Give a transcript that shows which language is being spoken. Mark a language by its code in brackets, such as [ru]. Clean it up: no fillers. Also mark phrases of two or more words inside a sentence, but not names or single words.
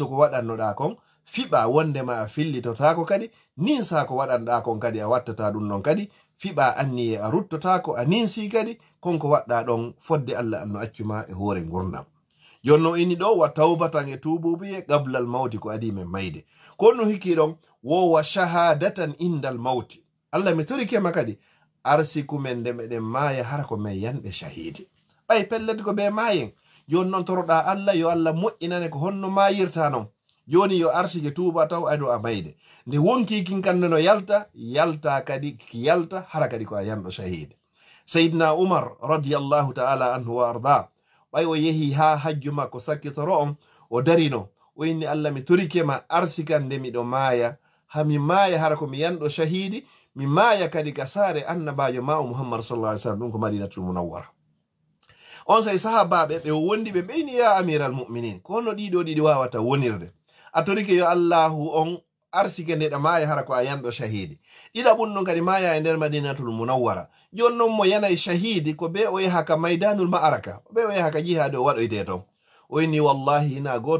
[ff] ko waɗannoɗa kon fiɓa wondema a fillitotako kadi ninsa ko waɗanɗa kon kadi a wattata ɗum ɗon kadi fiɓa anniye a ruttotako a ninsi kadi konko waɗɗa ɗon fodde Allah no accuma e hoore gurdam jonno ini ɗo [ar] وتوبة [ff] e tuububuye [ar] قبل الموت [ff] ko adi men mayde ko no hikki ɗon wo [ar] وشهادة عند الموت [ff] Allah mi torikema kadi arsiku men nde meɗen maaya hara ko men yanɓe shahidi ɓay pellete ko ɓe maayen joni noon toroɗa Allah yo Allah moƴƴinane ko honno mayirta non joni yo arsike tuuba taw ado a mayde nde wonki kin kande no yalta kadi ki yalta hara kadi ko a yanɗo shahide. Sayyidina Umar [ar] رضي الله تعالى عنه وأرضاه [ff] ɓay o yehi ha hajju makko sakkitoro on o darino o inni Allah mi torikema arsikan nde miɗo maaya hami maaya hara ko mi yanɗo shahidi mi maaya kadi ka saare annabajo ma Muhammad [ar] صلى الله عليه وسلم [ff] ɗum ko Madinatul Munawwara. On say sahabaɓe ɓe wondi ɓe ɓeyni [ar] يا أمير المؤمنين [ff] ko honno ɗiɗo ɗiɗi wawata wonirde a torike yo Allahu on arsike ndeɗa maaya hara ko a yanɗo shahidi ɗiɗaɓum ɗon kadi maya e nder Madinatul Munawwara jon noon mo yanayi shahidi ko be o yaha ka [ar] ميدان المعركة [ff] be o yaha ka jihade o waɗoyte ton o inni wallahi ina goto